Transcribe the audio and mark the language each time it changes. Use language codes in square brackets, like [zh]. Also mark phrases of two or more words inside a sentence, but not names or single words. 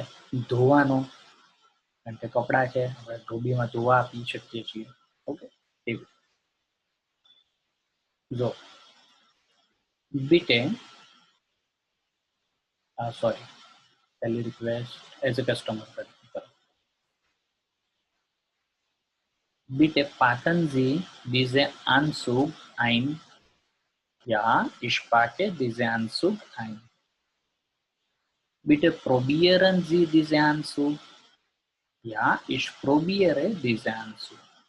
[gu] ધોવાનો, કારણ કે કપડા છે, આપણે ધોબીમાં ધોવા આપી શકીએ છીએ. ઓકે, એવું. જો બીટે સોરી, પહેલી રિક્વેસ્ટ [en] as a customer [gu] કરો. [de] Bitte packen Sie diese Anzug ein. Ja, ich packe diese Anzug ein. Bitte probieren Sie diesen Anzug. Ja, ich probiere diesen Anzug.